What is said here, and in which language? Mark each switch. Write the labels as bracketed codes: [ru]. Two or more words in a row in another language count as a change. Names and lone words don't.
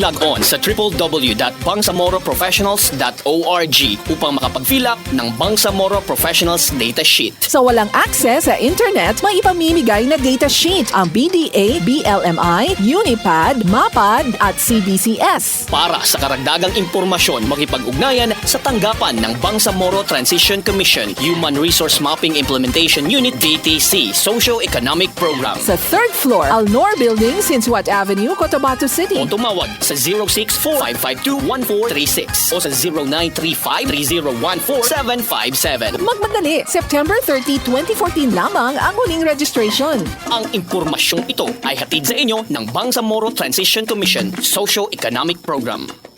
[tl] Mag-log on sa www.bangsamoroprofessionals.com bangsamoroprofessionals.org upang makapag-fill up ng Bangsamoro Professionals Data Sheet. Sa walang access sa internet, may ipamimigay na data sheet ang BDA, BLMI, Unipad, MAPAD at CBCS. Para sa karagdagang impormasyon, makipag-ugnayan sa tanggapan ng Bangsamoro Transition Commission, Human Resource Mapping Implementation Unit, DTC, Socio-Economic Program. Sa 3rd floor, Alnor Building, Sinsuat Avenue, Cotabato City. O tumawag sa 064-552-1436 o sa 0935-3014-757. Magmadali, September 30, 2014 lamang ang huling registration. Ang impormasyong ito ay hatid sa inyo ng Bangsamoro Transition Commission Socio-Economic Program.